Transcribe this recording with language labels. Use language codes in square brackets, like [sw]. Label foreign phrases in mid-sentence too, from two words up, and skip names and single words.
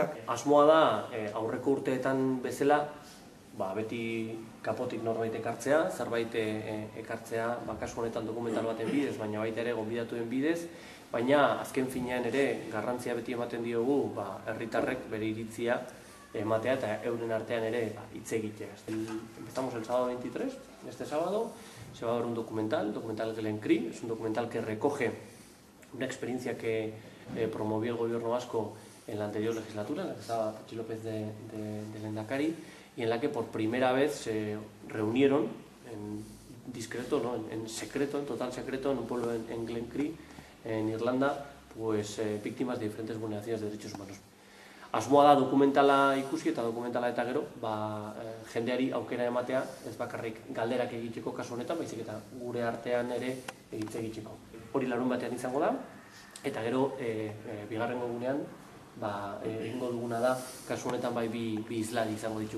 [eu] Asmoa da aurreko urteetan bezala beti kapotik norbait ekartzea, zerbait ekartzea, kasu honetan dokumental baten bidez, baina baita ere gonbidatuen bidez, baina azken finean ere garrantzia beti ematen diogu herritarrek bere iritzia ematea eta euren artean ere hitz egitea. [es] Empezamos el sábado 23, este sábado, se va a ver un documental Glen Cri, es un documental que recoge una experiencia que promovió el gobierno vasco en la anterior legislatura, en la que estaba Patxi López de lehendakari, y en la que por primera vez se reunieron en discreto, en secreto, en total secreto, en un pueblo en Glen Cri, en Irlanda, pues víctimas de diferentes vulneraciones de derechos humanos. [eu] Asmoa da dokumentala ikusi eta dokumentala eta gero, jendeari aukera ematea, ez bakarrik galderak egiteko kasu honetan, baizik eta gure artean ere hitz egiteko. Hori larun batean izango da, eta gero bigarrengo egunean egingo duguna da, kasu honetan bi hizlari izango ditu.